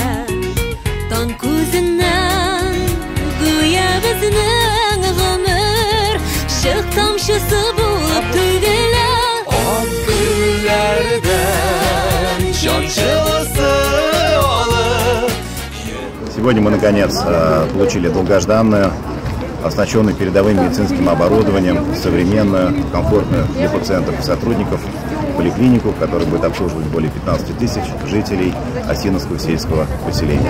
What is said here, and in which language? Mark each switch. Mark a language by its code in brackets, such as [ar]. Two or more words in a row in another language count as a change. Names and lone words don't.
[tt] Таң күзеннән гүя безнең гомер шык тамчысы булып түгелә. Ак гөлләрдән җан җылысы алып. [ru] Сегодня мы наконец получили долгожданную, оснащенную передовым медицинским оборудованием, современную, комфортную для пациентов и сотрудников поликлинику, которая будет обслуживать более 15 тысяч жителей Осиновского сельского поселения.